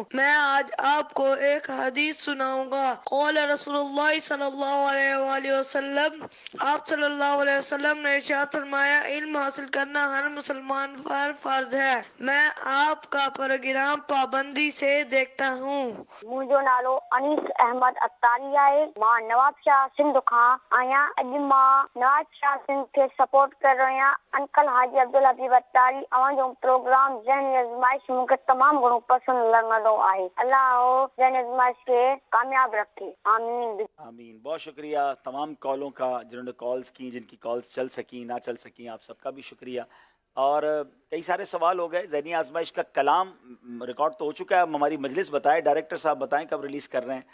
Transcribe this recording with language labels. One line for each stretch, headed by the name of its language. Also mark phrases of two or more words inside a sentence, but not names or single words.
Urdu: میں آج آپ کو ایک حدیث سناؤں گا. قول
Arabic: رسول اللہ صلی اللہ علیہ وآلہ وسلم,
Urdu: آپ
Arabic: صلی اللہ علیہ وسلم
Urdu: نے ارشاد فرمایا علم حاصل کرنا ہر مسلمان پر فرض ہے. میں آپ کا پروگرام پابندی سے دیکھتا ہوں.
Sindhi: मुंहिंजो नालो अनीस अहमद अतारी आहे. मां नवाब शाह सिंध खां आहियां. अॼु मां नवाब शाह सिंध खे सपोर्ट कर रही आहियां. अंकल हाजी अब्दुल हबीब अतारी, अव्हांजो प्रोग्राम ज़हनी आज़माइश मूंखे तमामु घणो पसंदि लॻंदो आहे. अल्लाह ज़हनी आज़माइश खे कामयाब रखे. आमीन आमीन.
Urdu: بہت شکریہ تمام کالوں کا جنہوں نے کالز کی، جن کی کالز چل سکی نہ چل سکی، آپ سب کا بھی شکریہ. اور کئی سارے سوال ہو گئے. ذہنی آزمائش کا کلام ریکارڈ تو ہو چکا ہے۔ ہماری مجلس بتائے، ڈائریکٹر صاحب بتائیں کب ریلیز کر رہے ہیں.